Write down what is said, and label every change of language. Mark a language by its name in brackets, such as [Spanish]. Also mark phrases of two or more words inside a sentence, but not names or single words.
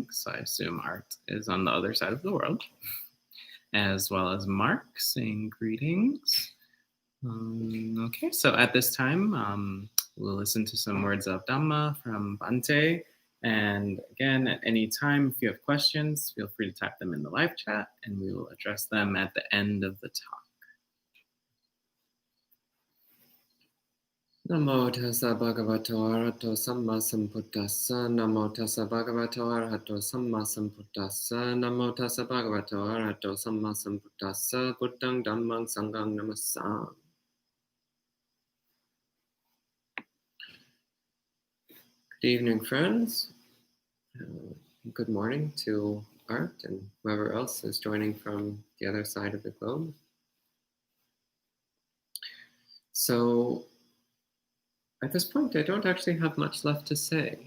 [English] So I assume Art is on the other side of the world. As well as Mark saying greetings. Okay, so at this time, we'll listen to some words of Dhamma from Bhante. And again, at any time, if you have questions, feel free to type them in the live chat and we will address them at the end of the talk. [Pali] Namo tassa bhagavato arahato samma sambuddhassa. Namo tassa bhagavato arahato samma sambuddhassa. Namo tassa bhagavato arahato samma sambuddhassa. Buddhang dhammang sanghang namassami. [English] Good evening, friends. Good morning to Art and whoever else is joining from the other side of the globe. So, at this point, I don't actually have much left to say.